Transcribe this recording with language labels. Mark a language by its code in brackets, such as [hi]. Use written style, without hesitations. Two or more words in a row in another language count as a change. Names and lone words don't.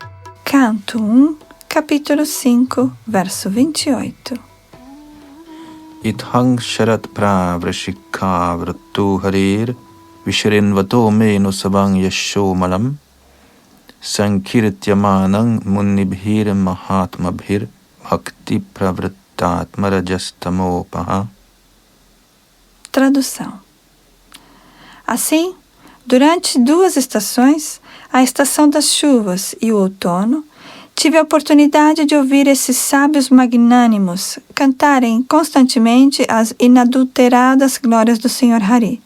[pt] Canto 1, capítulo 5, verso 28. [sa] Ithang sharat pravrashikha vrattu harir Visharinvato menu sabang yasho malam Sankirtyamanang munibhir mahatmabhir Bhakti pravrittatmarajastamopaha. [pt] Tradução. Assim, durante 2 estações, a estação das chuvas e o outono, tive a oportunidade de ouvir esses sábios magnânimos cantarem constantemente as inadulteradas glórias do Senhor Hari.